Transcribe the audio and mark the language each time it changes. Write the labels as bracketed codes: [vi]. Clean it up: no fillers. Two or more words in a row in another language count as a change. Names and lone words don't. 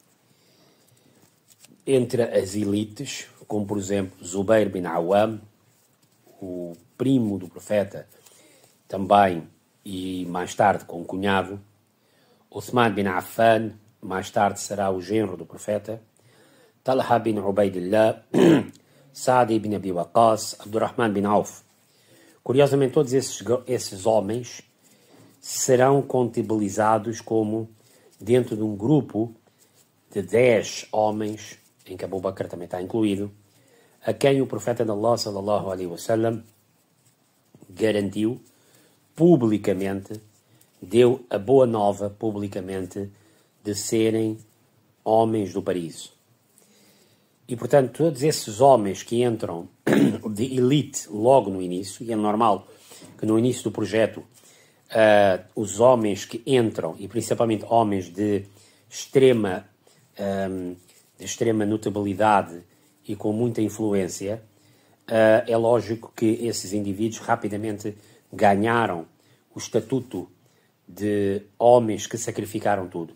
[pt] entre as elites, como por exemplo Zubair bin Awam, o primo do profeta, também e mais tarde com o cunhado, Uthman bin Affan, mais tarde será o genro do profeta, Talha bin Ubaidillah, Saad ibn Abi Waqqas, Abdurrahman bin Auf. Curiosamente, todos esses homens serão contabilizados como dentro de um grupo de 10 homens, em que Abu Bakr também está incluído, a quem o profeta de Allah [ar] صلى الله عليه وسلم [pt] garantiu publicamente, deu a boa nova publicamente de serem homens do paraíso. E portanto todos esses homens que entram de elite logo no início, e é normal que no início do projeto os homens que entram, e principalmente homens de extrema notabilidade e com muita influência, é lógico que esses indivíduos rapidamente ganharam o estatuto de homens que sacrificaram tudo.